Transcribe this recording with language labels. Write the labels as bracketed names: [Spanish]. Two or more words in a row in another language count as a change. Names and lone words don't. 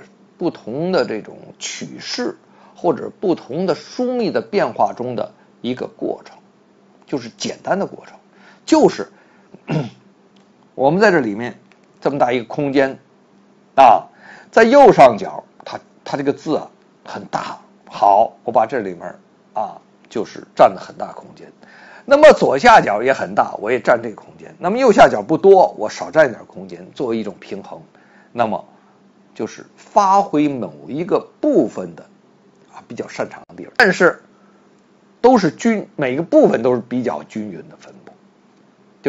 [Chinese] 不同的這種曲式或者不同的疏密的變化中的一個過程，就是簡單的過程，就是我們在這裡面這麼大一個空間啊，在右上角它這個字啊很大，好，我把這裡面啊就是占了很大空間。那麼左下角也很大，我也占這個空間。那麼右下角不多，我少占一點空間，作為一種平衡。那麼就是發揮某一個部分的比較擅長的地方，但是都是每個部分都是比較均勻的分布，就